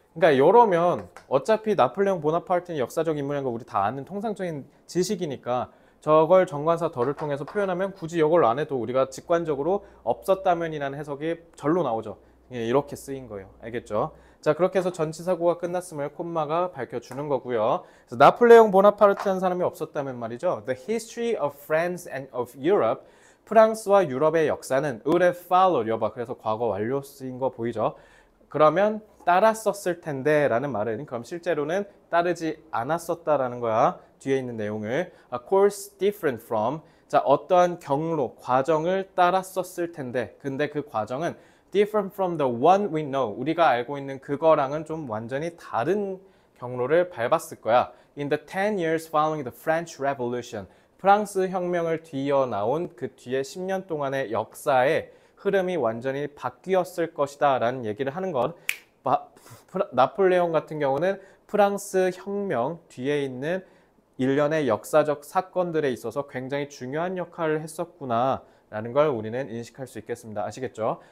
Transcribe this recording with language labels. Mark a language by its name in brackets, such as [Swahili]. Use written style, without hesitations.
[Korean] 그러니까 이러면 어차피 나폴레옹 보나파르트는 역사적 인물인 거 우리 다 아는 통상적인 지식이니까 저걸 정관사 더를 통해서 표현하면 굳이 이걸 안 해도 우리가 직관적으로 없었다면이라는 해석이 절로 나오죠. 이렇게 쓰인 거예요. 알겠죠? 자, 그렇게 해서 전치사구가 끝났음을 콤마가 밝혀주는 거고요. 그래서 나폴레옹 보나파르트라는 사람이 없었다면 말이죠. [English] The history of France and of Europe. [Korean] 프랑스와 유럽의 역사는 [English] would have followed. [Korean] 여봐, 그래서 과거 완료 쓰인 거 보이죠? 그러면 따랐었을 텐데 라는 말은, 그럼 실제로는 따르지 않았었다라는 거야. 뒤에 있는 내용을 [English] a course different from. [Korean] 자, 어떠한 경로, 과정을 따랐었을 텐데, 근데 그 과정은 [English] different from the one we know. [Korean] 우리가 알고 있는 그거랑은 좀 완전히 다른 경로를 밟았을 거야. [English] In the 10 years following the French Revolution. [Korean] 프랑스 혁명을 뒤이어 나온 그 뒤에 10년 동안의 역사의 흐름이 완전히 바뀌었을 것이다 라는 얘기를 하는 것. 나폴레옹 같은 경우는 프랑스 혁명 뒤에 있는 일련의 역사적 사건들에 있어서 굉장히 중요한 역할을 했었구나 라는 걸 우리는 인식할 수 있겠습니다. 아시겠죠?